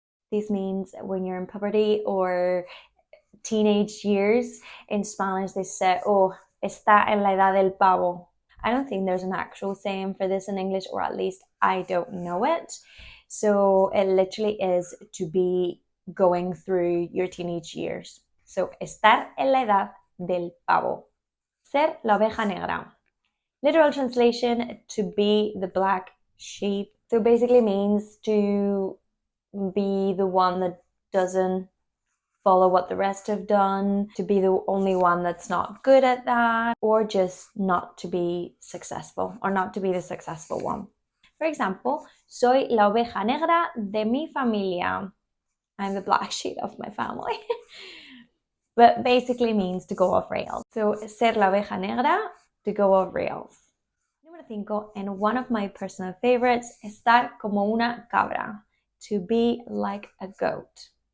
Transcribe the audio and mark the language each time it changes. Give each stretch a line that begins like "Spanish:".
English: This means when you're in puberty or teenage years. In Spanish they say, oh,
Spanish: está en la edad del pavo.
English: I don't think there's an actual saying for this in English, or at least I don't know it. So it literally is to be going through your teenage years.
Spanish: So estar en la edad del pavo. Ser la oveja negra.
English: Literal translation, to be the black sheep. So basically means to be the one that doesn't follow what the rest have done, to be the only one that's not good at that, or just not to be successful, or not to be the successful one. For example,
Spanish: soy la oveja negra de mi familia.
English: I'm the black sheep of my family. But basically means to go off rails. So
Spanish: ser la oveja negra,
English: to go off rails.
Spanish: Número 5,
English: and one of my personal favorites,
Spanish: estar como una cabra,
English: to be like a goat.